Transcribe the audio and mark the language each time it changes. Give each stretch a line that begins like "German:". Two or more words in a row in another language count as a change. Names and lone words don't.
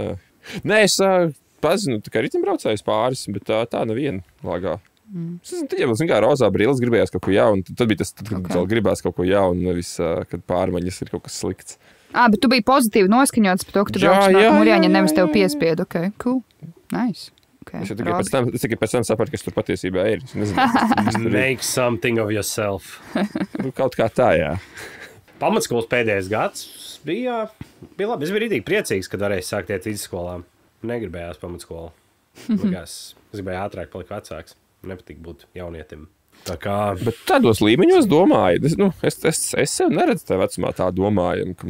Latvian: Nē, es pazinu, tā kā ritimbraucējus pāris, bet tā neviena Lāgā. Tad jau, kā rozā brilles gribējās kaut ko jaunu, tad bija tas, kad gribās kaut ko jaunu, nevis, kad pārmaņas ir kaut kas slikts. Bet tu biji pozitīvi noskaņots par to, ka tu brauc no Mūrjāņa, nevis tev piespiedu.
English: Okay, cool. Nice. Okay.
Latvian: Es tikai pēc tam sapratu, kas tur patiesībā ir.
English: Make something of yourself.
Latvian: Kaut kā tā, jā. Pamatskolas pēdējais gads bija labi. Es biju rītīgi priecīgs, kad varēju sākt iet vidusskolā. Negribējās pamatskolu. Es gribēju ātrāk palikt vecāks. Nepatīk būt jaunietim. Bet tādos līmeņos domāju. Es sev neredzu tajā vecumā tā domājumu, ka